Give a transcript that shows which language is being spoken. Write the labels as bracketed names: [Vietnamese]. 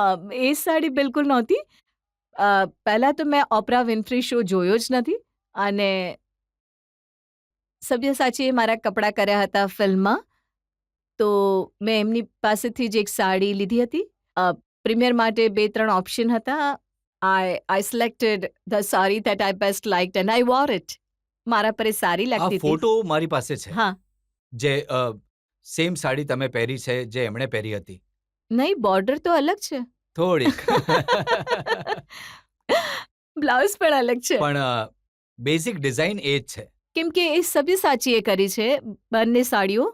[Gujarati] એ સાડી બિલકુલ નહોતી. પહેલા તો મેં ઓપરા વિન્ફ્રી શો જોયો જ નથી અને સબ્યસાચીએ મારા કપડાં કર્યા હતા ફિલ્મમાં, તો મેં એમની પાસેથી જ એક સાડી લીધી હતી. પ્રીમિયર માટે 2-3 ઓપ્શન હતા. [English] I selected the saree that I best liked and I wore it. [Gujarati] મારા પર એ સારી આ લાગતી હતી. ફોટો મારી પાસે છે હા, જે સેમ સાડી તમે પહેરી છે જે એમણે પહેરી હતી. નહીં, બોર્ડર તો અલગ છે, થોડીક બ્લાઉઝ પણ અલગ છે. પણ બેઝિક ડિઝાઇન એ જ છે. કેમ કે એ સબ્યસાચીએ કરી છે બંને સાડીઓ.